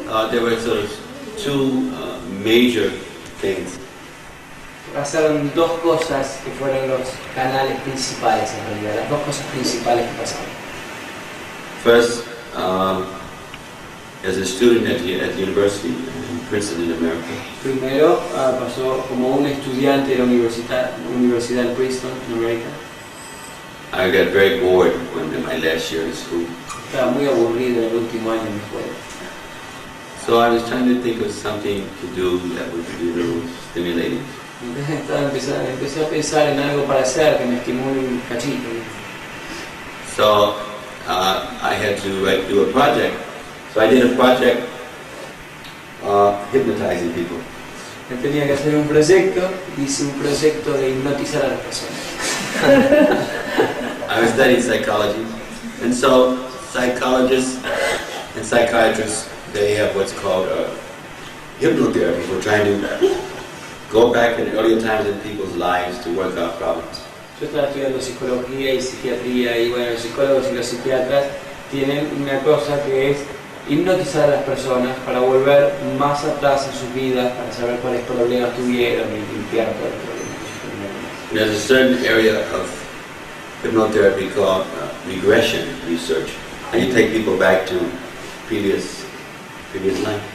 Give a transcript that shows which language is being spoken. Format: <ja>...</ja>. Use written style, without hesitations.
<en>there were sort of two major things.</en> <es>Pasaron dos cosas que fueron los canales principales en realidad, las dos cosas principales que pasaron.</es> <en>First, as a student at university in Princeton in America,</en> <es>Primero pasó como un estudiante de la universidad en Princeton, en América.</es> <en>I got very bored in my last year in school.</en> <es>Estaba muy aburrido en el último año en la escuela.</es> <en>So I was trying to think of something to do that would be a little stimulating.</en> <es>Empecé a pensar en algo para hacer que me estimule un cachito.</es> <en>So I had to do a project. So I did a project hypnotizing people.</en> <es>Yo tenía que hacer un proyecto, hice un proyecto de hipnotizar a las personas.</es> <en>I was studying psychology, and so psychologists and psychiatrists, they have what's called hypnotherapy. We're trying to go back in earlier times in people's lives to work out problems.</en> <es>Yo estaba estudiando psicología y psiquiatría y bueno, los psicólogos y los psiquiatras tienen una cosa que es hipnotizar a las personas para volver más atrás en sus vidas, para saber cuáles problemas tuvieron y limpiar todo el problema.</es> <en>There's a certain area of hypnotherapy called regression research, and you take people back to previous life.</en>